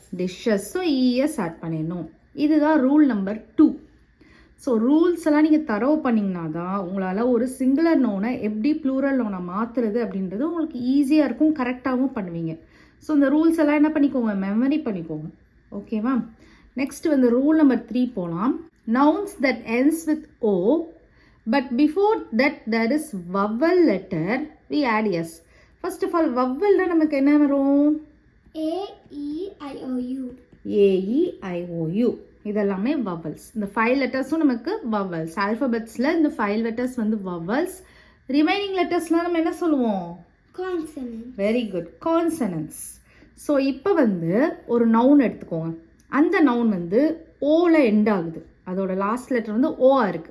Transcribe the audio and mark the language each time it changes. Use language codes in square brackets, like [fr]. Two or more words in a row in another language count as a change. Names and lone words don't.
[ta] டிஷ்ஷஸ். [en] so es add [ta] பண்ணிடணும். இதுதான் [en] rule number 2. so rules [ta] எல்லாம் நீங்கள் தரவு பண்ணிங்கன்னா தான் உங்களால் ஒரு [en] singular noun [ta] எப்படி [en] plural noun [ta] மாற்றுறது அப்படின்றது உங்களுக்கு ஈஸியாக இருக்கும், கரெக்டாகவும் பண்ணுவீங்க. ஸோ இந்த ரூல்ஸ் எல்லாம் என்ன பண்ணிக்கோங்க, மெமரி பண்ணிக்கோங்க. ஓகேவா? நெக்ஸ்ட் வந்து [en] rule number 3 [ta] போகலாம். [en] Nouns that ends with O but before that there is vowel letter we add S. First of all [ta] vowel நமக்கு என்ன வரும்? [en] A-E-I-O-U. [ta] A-E-I-O-U இதெல்லாமே vowels. இந்த 5 லெட்டர்ஸும் நமக்கு vowels. ஆல்ஃபபெட்ஸில் இந்த 5 லெட்டர்ஸ் வந்து vowels. [en] remaining letters [ta] நம்ம என்ன சொல்லுவோம்? [en] Consonant. Very good, consonants. [ta] ஸோ இப்போ வந்து ஒரு நவுன் எடுத்துக்கோங்க. அந்த நவுன் வந்து ஓல எண்ட் ஆகுது, அதோட [en] last letter [ta] வந்து ஓஆ இருக்குது.